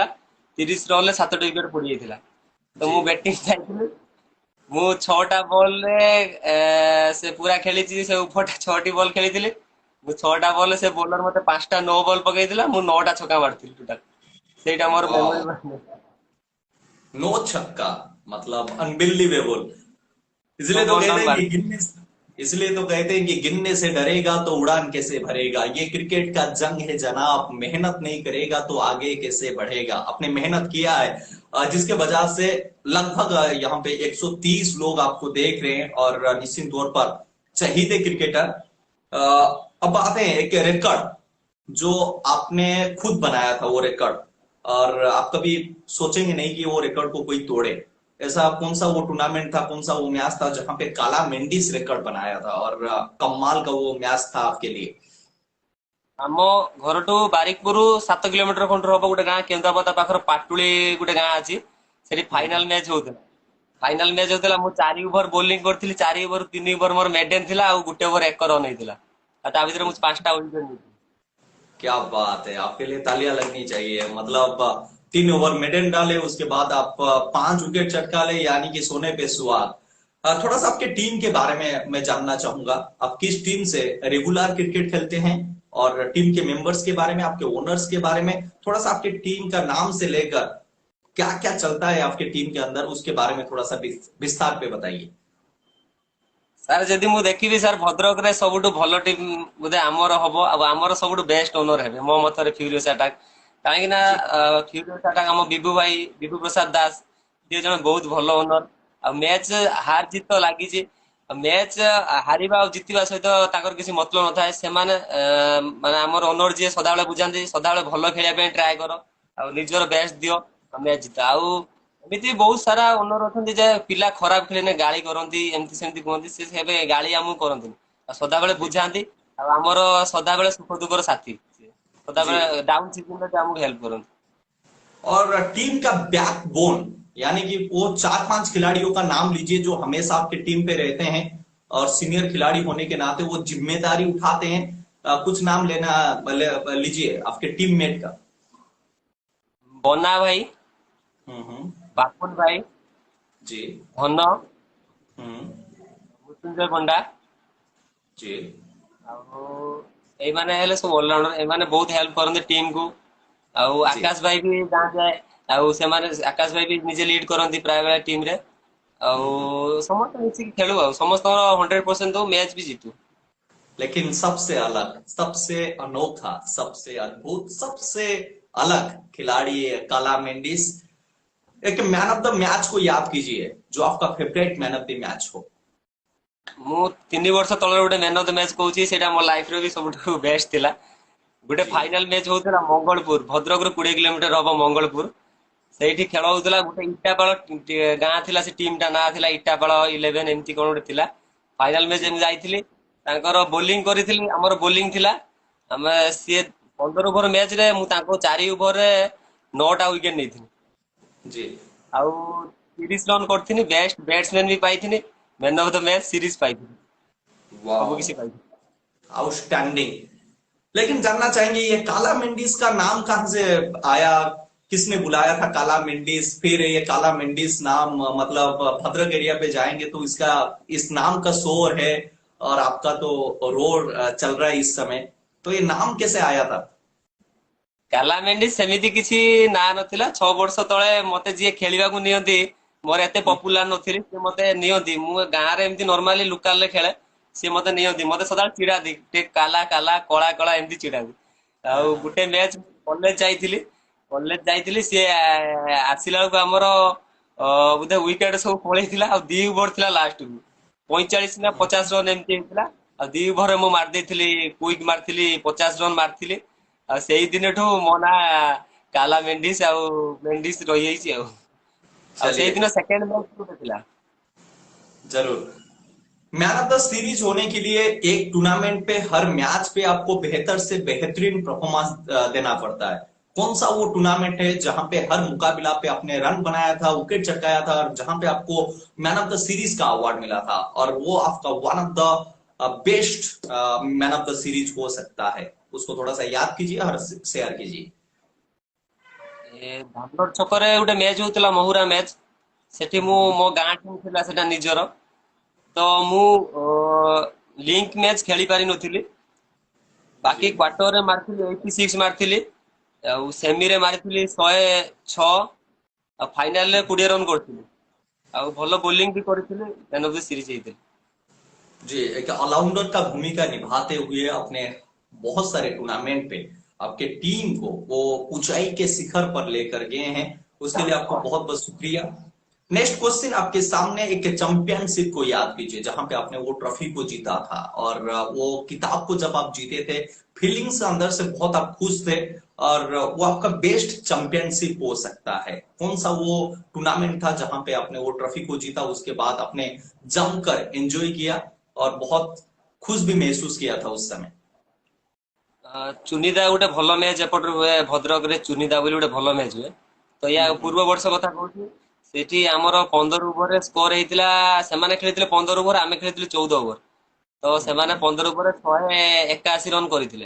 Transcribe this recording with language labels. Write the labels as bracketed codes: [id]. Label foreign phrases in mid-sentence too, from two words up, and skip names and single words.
[or] 30 ରନରେ 7ଟି ୱିକେଟ ପଡି ଯାଇଥିଲା। ତ [hi] जी। [or] ମୁଁ ବ୍ୟାଟିଂ ଯାଇଥିଲି। ମୁଁ 6ଟା ବଲରେ ସେ ପୁରା ଖେଳିଛି। ସେ ଉପରଟା 6ଟି ବଲ ଖେଳିଥିଲି। ମୁଁ 6ଟା ବଲରେ ସେ ବୋଲର ମତେ 5ଟା नो ବଲ ପକେଇଥିଲା। ମୁଁ 9ଟା ଛକା ମାରିଥିଲି ଟୋଟାଲ। ସେଇଟା ମୋର [hi] वाह। [or] ମେମୋରି। [hi] नो छक्का, मतलब अनबिलीवेबल। नो इसलिए तो बॉल कहते नॉन हैं बार। कि इसलिए तो कहते हैं कि गिनने से डरेगा तो उड़ान कैसे भरेगा। ये क्रिकेट का जंग है जनाब, मेहनत नहीं करेगा तो आगे कैसे बढ़ेगा। आपने मेहनत किया है, जिसके वजह से लगभग यहाँ पे 130 लोग आपको देख रहे हैं और निश्चित तौर पर चहीते क्रिकेटर। अब आते हैं एक रिकॉर्ड जो आपने खुद बनाया था, वो रिकॉर्ड, और आप कभी सोचेंगे नहीं कि वो रिकॉर्ड को कोई तोड़े। ऐसा कौन सा वो टूर्नामेंट था, कौन सा वो मैच था जहां पे काला मेंडिस रिकॉर्ड बनाया था, और कमाल का वो मैच था आपके लिए। [or] ଆମ ଘରଠୁ ବାରିକପୁର 7 କିଲୋମିଟର ଖଣ୍ଡେ ହବ ଗୋଟେ ଗାଁ କେନ୍ଦ୍ରାପଦା ପାଖର ପାଟୁଳି ଗୋଟେ ଗାଁ ଅଛି। ସେଠି [en] final match [or] ହଉଥିଲା। [en] final match [or] ହଉଥିଲା। ମୁଁ 4 [en] over bowling [or] କରିଥିଲି। 4 ଓଭର 3 ଓଭର ମୋର ମେଡେନ ଥିଲା। ଆଉ ଗୋଟେ ଓଭର 1 ରନ ହେଇଥିଲା। ଆଉ ତା ଭିତରେ ମୁଁ 5ଟା ୱିକେଟ ନେଇଥିଲି। [hi] क्या बात है, आपके लिए तालियां लगनी चाहिए। मतलब 3 [en] over maiden [hi] डाले, उसके बाद आप 5 विकेट चटका ले, यानी कि सोने पे सुहाग। थोड़ा सा आपके टीम के बारे में मैं जानना चाहूंगा, आप किस टीम से [en] regular cricket [hi] खेलते हैं और टीम के मेंबर्स के बारे में, आपके ओनर्स के बारे में, थोड़ा सा आपके टीम का नाम से लेकर क्या क्या चलता है आपके टीम के अंदर, उसके बारे में थोड़ा सा विस्तार पे बताइए। [or] ସାର୍ ଯଦି ମୁଁ ଦେଖିବି ସାର୍ ଭଦ୍ରକରେ ସବୁଠୁ ଭଲ ଟିମ୍ ବୋଧେ ଆମର ହବ ଆଉ ଆମର ସବୁଠୁ [en] best owner [or] ହେବେ ମୋ ମତରେ ଫ୍ୟୁରିୟସ୍ ଆଟାକ୍। କାହିଁକି ନା [hi] जी। [or] ଫ୍ୟୁରିୟସ୍ ଆଟାକ୍ ଆମ ବିଭୁ ଭାଇ ବିଭୁ ପ୍ରସାଦ ଦାସ ସିଏ ଜଣେ ବହୁତ ଭଲ ଓନର। ଆଉ ମ୍ୟାଚ୍ ହାର ଜିତ ତ ଲାଗିଛି। ମ୍ୟାଚ୍ ହାରିବା ଆଉ ଜିତିବା ସହିତ ତାଙ୍କର କିଛି ମତଲବ ନଥାଏ। ସେମାନେ ମାନେ ଆମର ଓନର ଯିଏ ସଦାବେଳେ ବୁଝାନ୍ତି ସଦାବେଳେ ଭଲ ଖେଳିବା ପାଇଁ ଟ୍ରାଏ କର ଆଉ ନିଜର ବେଷ୍ଟ ଦିଅ ମ୍ୟାଚ୍ ଜିତ। ଆଉ ଏମିତି ବହୁତ ସାରା ଓନର ଅଛନ୍ତି ଯେ ପିଲା ଖରାପ ଖେଳିଲେ ଗାଳି କରନ୍ତି ଏମିତି ସେମିତି କୁହନ୍ତି, ସେ କେବେ ଗାଳି ଆମକୁ କରନ୍ତିନି ଆଉ ସଦାବେଳେ [hi] जी। [or] ବୁଝାନ୍ତି। ଆଉ ଆମର ସଦାବେଳେ ସୁଖ ଦୁଃଖର ସାଥୀ ସିଏ। [hi] जी। [or] ସଦାବେଳେ [en] down seasonରେ [or] ବି ଆମକୁ हेल्प କରନ୍ତି। [hi] और टीम का बैकबोन, यानी कि वो 4-5 खिलाड़ियों का नाम लीजिए जो हमेशा आपके टीम पे रहते हैं और सीनियर खिलाड़ी होने के नाते वो जिम्मेदारी उठाते हैं। कुछ नाम लेना लीजिए आपके टीममेट का। बना भाई, हम्म। [or] ବାପୁନ ଭାଇ, [hi] जी। [or] ଧନ, [hi] हम्म। [or] ମୃତ୍ୟୁଞ୍ଜୟ ପଣ୍ଡା [hi] जी। [or] ଆଉ ଏଇମାନେ ହେଲେ ସବୁ ଅଲରାଉଣ୍ଡର। ଏମାନେ ବହୁତ ହେଲ୍ପ କରନ୍ତି ଟିମ୍ କୁ। ଆଉ [hi] जी। [or] ଆକାଶ ଭାଇ ବି ଗାଁ ଯାଏ। ଆଉ ସେମାନେ ଆକାଶ ଭାଇ ବି ନିଜେ ଲିଡ୍ କରନ୍ତି ପ୍ରାୟ ବେଳେ ଟିମ୍ ରେ। ଆଉ [hi] हम्म। [or] ସମସ୍ତେ ମିଶିକି ଖେଳୁ ଆଉ ସମସ୍ତଙ୍କର 100% ଦଉ ମ୍ୟାଚ୍ [hi] भी जीतू। लेकिन सबसे अलग, सबसे अनोखा, सबसे अद्भुत, सबसे अलग खिलाड़ी है काला मेंडिस। एक [en] man of the match [hi] को याद कीजिए, जो आपका फेवरेट [en] man of the match [hi] हो। [or] ମୁଁ 3 ବର୍ଷ ତଳେ ଗୋଟେ [en] man of the match [or] କହୁଛି, ସେଇଟା ମୋ ଲାଇଫ୍ ରେ ବି ସବୁଠୁ ବେଷ୍ଟ ଥିଲା। ଗୋଟେ [hi] जी। [en] final match [or] ହଉଥିଲା ମଙ୍ଗଳପୁର, ଭଦ୍ରକରୁ 20 କିଲୋମିଟର ହବ ମଙ୍ଗଳପୁର। ସେଇଠି ଖେଳ ହଉଥିଲା। ଗୋଟେ ଇଟାପାଳ ଗାଁ ଥିଲା, ସେ ଟିମ୍ ଟା ନାଁ ଥିଲା ଇଟାପାଳ 11 ଏମିତି କଣ ଗୋଟେ ଥିଲା। [en] final match [hi] जी। [or] ମୁଁ ଯାଇଥିଲି, ତାଙ୍କର ବୋଲିଂ କରିଥିଲି, ଆମର ବୋଲିଂ ଥିଲା। ଆମେ ସିଏ 15 [en] over match [or] ରେ ମୁଁ ତାଙ୍କୁ 4 ଓଭରରେ 9ଟା ୱିକେଟ ନେଇଥିଲି। [hi] जी। [or] ଆଉ 30 ରନ୍ କରିଥିଲି, [en] best batsman [or] ବି ପାଇଥିଲି, [en] man of the match series [or] पाइଥିଲି, ସବୁ [hi] वाओ। [or] କିଛି ପାଇଥିଲି। [hi] आउटस्टैंडिंग। लेकिन जानना चाहेंगे ये काला मेंडिस का नाम कहां से आया, किसने बुलाया था काला मेंडिस, फिर ये काला मेंडिस नाम मतलब भद्रक एरिया पे जाएंगे तो इसका, इस नाम का शोर है और आपका तो रोड चल रहा है इस समय, तो ये नाम कैसे आया था। [or] କାଲା ମେଣ୍ଡିସ୍ ସେମିତି କିଛି ନାଁ ନଥିଲା। 6 ବର୍ଷ ତଳେ ମତେ ଯିଏ ଖେଳିବାକୁ ନିଅନ୍ତି, ମୋର ଏତେ ପପୁଲାର ନଥିଲି, ସେ ମତେ ନିଅନ୍ତି। ମୁଁ ଗାଁରେ ଏମିତି [en] normally localରେ [or] ଖେଳେ, ସିଏ ମତେ ନିଅନ୍ତି। ମତେ ସଦାବେଳେ ଚିଡାନ୍ତି, ଟିକେ କାଲା କାଲା କଳା କଳା ଏମିତି ଚିଡାନ୍ତି। ଆଉ ଗୋଟେ [en] match college [or] ଯାଇଥିଲି, ସିଏ ଆସିଲା ବେଳକୁ ଆମର ବୋଧେ ୱିକେଟ ସବୁ ପଳେଇଥିଲା ଆଉ 2 ଓଭର ଥିଲା ଲାଷ୍ଟକୁ। 45 ନା 50 ରନ୍ ଏମିତି ହେଇଥିଲା। ଆଉ 2 ଓଭରରେ ମୁଁ ମାରି ଦେଇଥିଲି, କୁଇକ୍ ମାରିଥିଲି, 50 ରନ୍ ମାରିଥିଲି। ଆଉ ସେଇ ଦିନଠୁ ମୋ ନାଁ କାଲା ମେଣ୍ଡିସ୍ ଆଉ ମେଣ୍ଡିସ୍ ରହିଯାଇଛି ଆଉ। ଆଉ [hi] चलिए। [or] ସେଇଦିନ [en] second match [or] ଗୋଟେ ଥିଲା। [hi] जरूर। [en] man of the series [hi] होने के लिए एक टूर्नामेंट पे हर मैच पे आपको बेहतर से बेहतरीन परफॉर्मेंस देना पड़ता है। कौन सा वो टूर्नामेंट है जहां पे हर मुकाबला पे आपने रन बनाया था, विकेट चटकाया था, और जहां पे आपको [en] man of the series [hi] का अवार्ड मिला था, और वो आपका [en] one of the best man of the series [hi] हो सकता है, उसको थोड़ा सा याद कीजिए और शेयर कीजिए। [or] ଏ ଧାମନଗର ଛକରେ ଗୋଟେ ମ୍ୟାଚ୍ ହଉଥିଲା, ମହୁରା ମ୍ୟାଚ୍। ସେଠି ମୁଁ, ମୋ ଗାଁ ଟିମ୍ ଥିଲା ସେଟା ନିଜର। ତ ମୁଁ [en] link match [or] ଖେଳି ପାରିନଥିଲି। जी। ବାକି କ୍ୱାର୍ଟରରେ ମାରିଥିଲି 86 ମାରିଥିଲି। ଆଉ ସେମିରେ ମାରିଥିଲି 106। ଆଉ ଫାଇନାଲରେ 20 ରନ୍ କରିଥିଲି। ଆଉ ଭଲ ବୋଲିଂ ବି କରିଥିଲି, [en] man of the series [or] ହେଇଥିଲି। [hi] जी, एक ऑलराउंडर का भूमिका निभाते हुए अपने बहुत सारे टूर्नामेंट पे आपके टीम को वो ऊंचाई के शिखर पर लेकर गए हैं, उसके लिए आपको बहुत बहुत शुक्रिया। [en] next question [hi] आपके सामने, एक चैंपियनशिप को याद कीजिए जहां पे आपने वो ट्रॉफी को जीता था, और वो किताब को जब आप जीते थे, फीलिंग्स अंदर से बहुत आप खुश थे, और वो आपका [en] best championship [hi] हो सकता है। कौन सा वो टूर्नामेंट था जहां पे आपने वो ट्रॉफी को जीता, उसके बाद आपने जमकर एंजॉय किया और बहुत खुश भी महसूस किया था उस समय। [or] ଚୁନିଦା ଗୋଟେ ଭଲ ମ୍ୟାଚ୍ ଏପଟରେ ହୁଏ, ଭଦ୍ରକରେ ଚୁନିଦା ବୋଲି ଗୋଟେ ଭଲ ମ୍ୟାଚ୍ ହୁଏ। ତ ୟା ପୂର୍ବ ବର୍ଷ କଥା କହୁଛି, ସେଠି ଆମର 15 ଓଭରରେ ସ୍କୋର ହେଇଥିଲା। ସେମାନେ ଖେଳିଥିଲେ 15 ଓଭର, ଆମେ ଖେଳିଥିଲୁ 14 ଓଭର। ତ ସେମାନେ 15 ଓଭରରେ 181 ରନ୍ କରିଥିଲେ।